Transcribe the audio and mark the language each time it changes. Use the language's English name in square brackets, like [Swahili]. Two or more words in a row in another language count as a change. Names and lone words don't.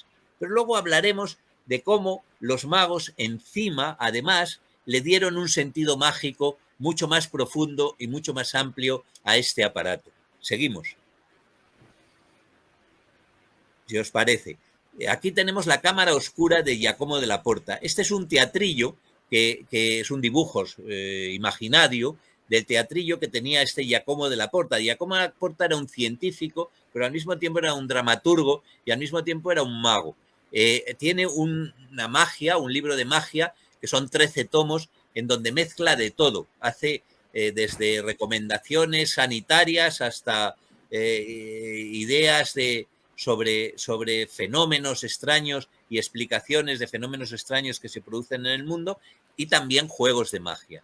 [Spanish] Pero luego hablaremos de cómo los magos encima, además, le dieron un sentido mágico mucho más profundo y mucho más amplio a este aparato. Seguimos. Si os parece. Aquí tenemos la cámara oscura de Giacomo della Porta. Este es un teatrillo, que es un dibujo imaginario del teatrillo que tenía este Giacomo della Porta. Giacomo della Porta era un científico, pero al mismo tiempo era un dramaturgo y al mismo tiempo era un mago. Tiene una magia, un libro de magia, que son 13 tomos, en donde mezcla de todo. Hace desde recomendaciones sanitarias hasta ideas sobre fenómenos extraños y explicaciones de fenómenos extraños que se producen en el mundo, y también juegos de magia.